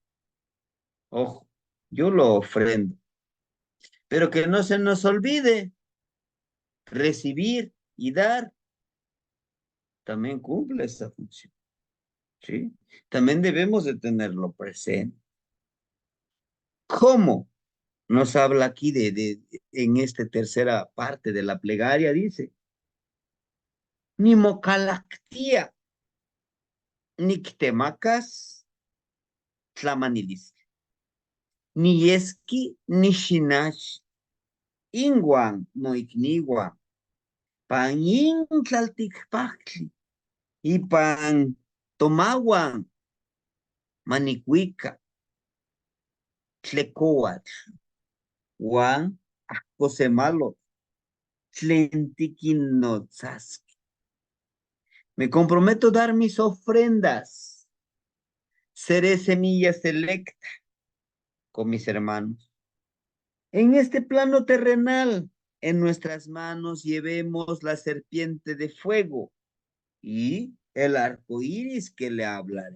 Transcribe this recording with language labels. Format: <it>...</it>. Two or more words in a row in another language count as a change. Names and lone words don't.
<es>Ojo, yo lo ofrendo, pero que no se nos olvide, recibir y dar también cumple esa función, ¿sí? También debemos de tenerlo presente. ¿Cómo? Nos habla aquí en esta tercera parte de la plegaria, dice,</es> <nah>ni mocalactía, nictemacas, tlamanilis, ni yeski, ni shinash, inguan, no ikniwan, pan intlaltikpaktli, ipan tomawan, manicuica, tlecoatl, wan, cosemalo, tlentiquinotzaski.</nah> <es>Me comprometo a dar mis ofrendas. Seré semilla selecta con mis hermanos. En este plano terrenal, en nuestras manos llevemos la serpiente de fuego y el arco iris que le hablaré.</es>